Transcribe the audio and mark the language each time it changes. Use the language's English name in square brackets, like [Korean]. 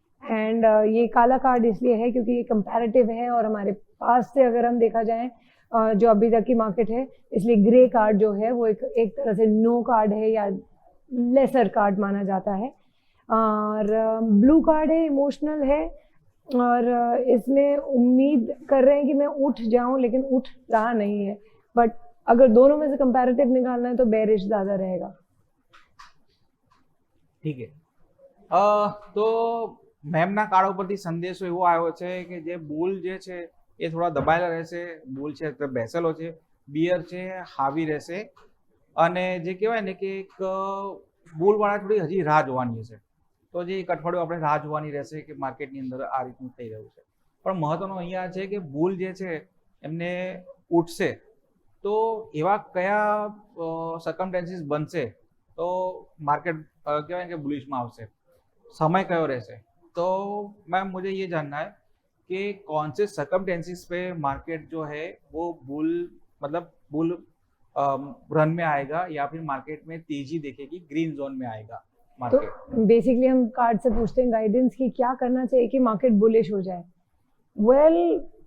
[Hindi] And ये काला card इसलिए है क्योंकि ये कंपैरेटिव है, और हमारे पास से अगर हम देखा जाए जो अभी तक की मार्केट है, इसलिए ग्रे कार्ड जो है वो एक तरह से नो कार्ड है या लेसर कार्ड माना जाता है. और ब्लू कार्ड है, इमोशनल है, और इसमें उम्मीद कर रहे हैं कि मैं उठ जाऊं, लेकिन उठ रहा नहीं है. बट अगर दोनों में से कंपैरेटिव निकालना है तो बेरिश ज्यादा रहेगा. ठीक है, तो [Gujarati] મેમના કાર્ડ ઉપરથી સંદેશો એવો આવ્યો છે કે જે બુલ જે છે એ થોડા દબાયેલા રહેશે, બુલ છે તો બેસેલો છે, બિયર છે હાવી રહેશે, અને જે કહેવાય ને કે એક બુલવાળા થોડી હજી રાહ જોવાની હશે. તો જે એક અઠવાડિયું આપણે રાહ જોવાની રહેશે કે માર્કેટની અંદર આ રીતનું થઈ રહ્યું છે. પણ મહત્વનું અહીંયા છે કે બુલ જે છે એમને ઉઠશે તો એવા કયા સર્કમસ્ટેન્સીસ બનશે તો માર્કેટ કહેવાય કે બુલિશમાં આવશે, समय कयो रहશે. [Hindi] तो मैम मुझे ये जानना है कि कौन से सर्कमटेंसेस पे मार्केट जो है वो बुल रन में आएगा या फिर मार्केट में तेजी देखेगी, ग्रीन जोन में आएगा मार्केट। तो बेसिकली हम कार्ड से पूछते हैं गाइडेंस की क्या करना चाहिए कि मार्केट बुलिश हो जाए।